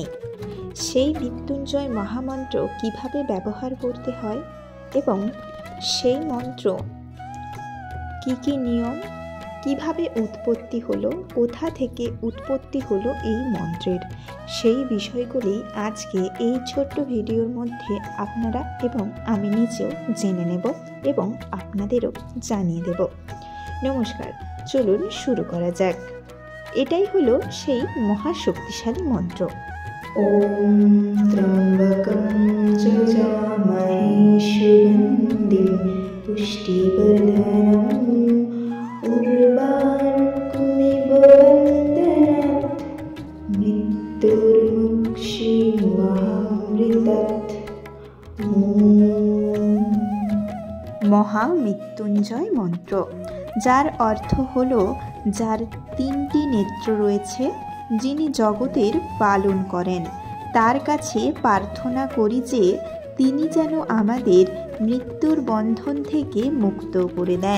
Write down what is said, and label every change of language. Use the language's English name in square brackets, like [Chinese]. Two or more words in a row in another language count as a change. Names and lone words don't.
[Bangla] সেই মৃত্যুঞ্জয় মহামন্ত্র কিভাবে ব্যবহার করতে হয় এবং সেই মন্ত্র কি কি নিয়ম, কিভাবে উৎপত্তি হলো, কোথা থেকে উৎপত্তি হলো এই মন্ত্রের, সেই বিষয়গুলি আজকে এই ছোট্ট ভিডিওর মধ্যে আপনারা এবং আমি নিজেও জেনে নেব এবং আপনাদেরও জানিয়ে দেব। নমস্কার, চলুন শুরু করা যাক। এটাই হলো সেই মহাশক্তিশালী মন্ত্র। [Sanskrit] ॐ त्र्यम्बकं जजामहे सुगन्धिं पुष्टिवर्धनम् उर्वारुकमिव बन्धनात् मृत्युर्मुक्षीयमामृतात्। [Bangla] মহামৃত্যুঞ্জয় মন্ত্র, যার অর্থ হলো যার তিনটি নেত্র রয়েছে, যিনি জগতের পালন করেন, তার কাছে প্রার্থনা করি যে তিনি যেন আমাদের মৃত্যুর বন্ধন থেকে মুক্ত করে দেন।